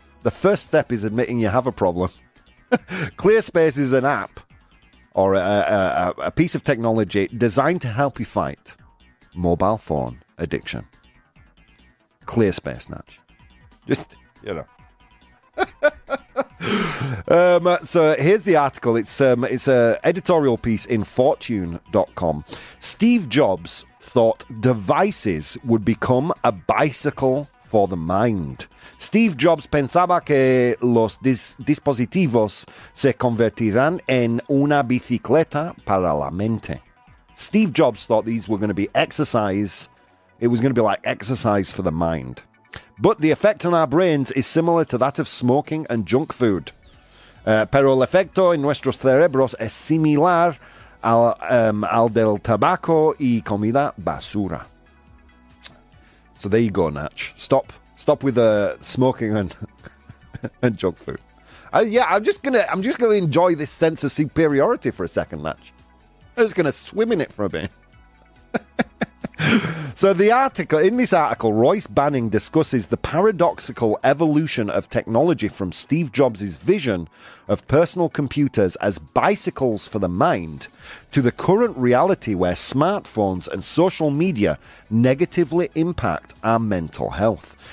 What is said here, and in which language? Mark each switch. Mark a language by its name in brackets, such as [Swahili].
[English] The first step is admitting you have a problem. ClearSpace is an app, or a piece of technology designed to help you fight mobile phone addiction. ClearSpace, Natch. Just, so here's the article. It's a editorial piece in Fortune.com. Steve Jobs thought devices would become a bicycle for the mind. [Spanish] Steve Jobs pensaba que los dispositivos se convertirán en una bicicleta para la mente. [English] Steve Jobs thought these were going to be exercise. It was going to be like exercise for the mind. But the effect on our brains is similar to that of smoking and junk food. [Spanish] Pero el efecto en nuestros cerebros es similar al del tabaco y comida basura. [English] So there you go, Natch. Stop with smoking and and junk food. I'm just gonna enjoy this sense of superiority for a second, Natch. I'm just gonna swim in it for a bit. So in this article, Royce Banning discusses the paradoxical evolution of technology from Steve Jobs' vision of personal computers as bicycles for the mind to the current reality where smartphones and social media negatively impact our mental health.